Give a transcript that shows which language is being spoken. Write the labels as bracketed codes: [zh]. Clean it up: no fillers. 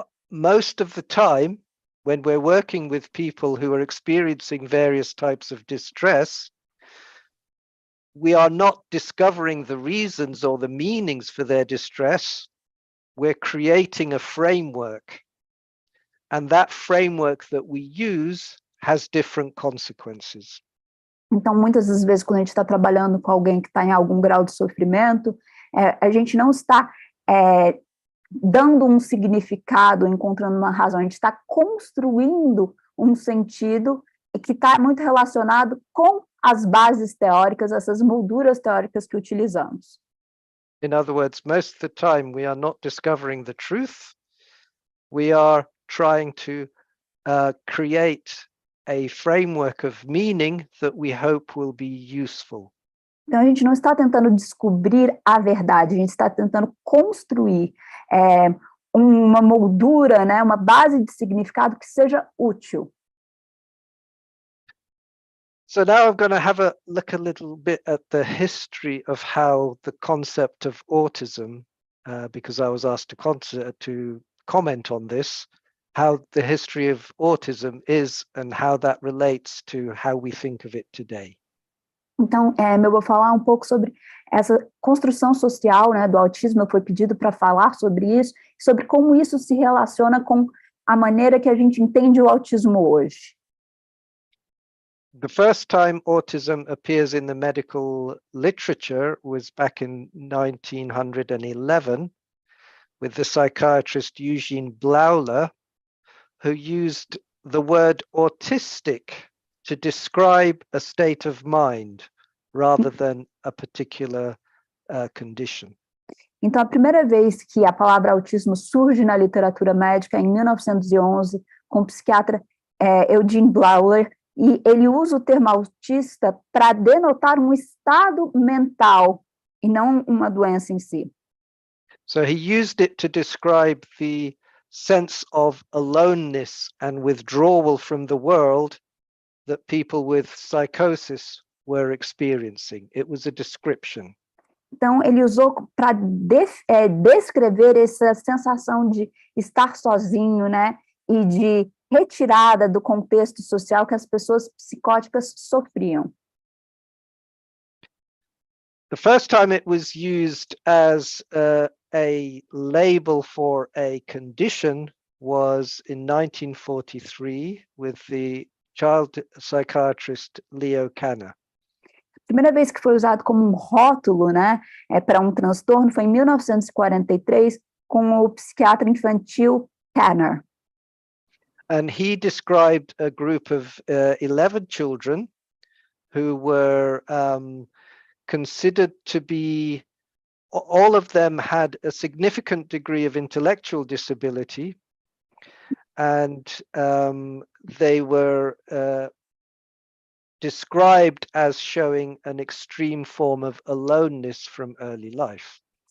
[en] Most of the time, when we're working with people who are experiencing various types of distress, we are not discovering the reasons or the meanings for their distress. We're creating a framework. And that framework that we use has different consequences. [pt] Então, muitas das vezes, quando a gente está trabalhando com alguém que está em algum grau de sofrimento, a gente não está dando um significado, encontrando uma razão, a gente está construindo um sentido que está muito relacionado com as bases teóricas, essas molduras teóricas que utilizamos. [en] In other words, most of the time we are not discovering the truth. We are trying to create a framework of meaning that we hope will be useful. [pt] Então, a gente não está tentando descobrir a verdade, a gente está tentando construir uma moldura, né, uma base de significado que seja útil. [en] So now I'm going to have a look a little bit at the history of how the concept of autism, because I was asked to comment on this, how the history of autism is and how that relates to how we think of it today. [pt] Então, eu vou falar um pouco sobre essa construção social, né, do autismo. Eu fui pedido para falar sobre isso, sobre como isso se relaciona com a maneira que a gente entende o autismo hoje. [en] The first time autism appears in the medical literature was back in 1911 with the psychiatrist Eugene Blauler, who used the word autistic to describe a state of mind rather than a particular condition. [pt] Então, a primeira vez que a palavra autismo surge na literatura médica é em 1911, com o psiquiatra Eugene Blauler, e ele usa o termo autista para denotar um estado mental e não uma doença em si. [en] So he used it to describe the sense of aloneness and withdrawal from the world that people with psychosis were experiencing. It was a description. [pt] Então, ele usou para descrever essa sensação de estar sozinho, né, e de retirada do contexto social que as pessoas psicóticas sofriam. [en] The first time it was used as a label for a condition was in 1943 with the child psychiatrist Leo Kanner. [pt] A primeira vez que foi usado como um rótulo, né, para um transtorno foi em 1943 com o psiquiatra infantil Kanner. [en] And he described a group of 11 children who were considered to be, all of them had a significant degree of intellectual disability, and they were described as showing an extreme form of aloneness from early life.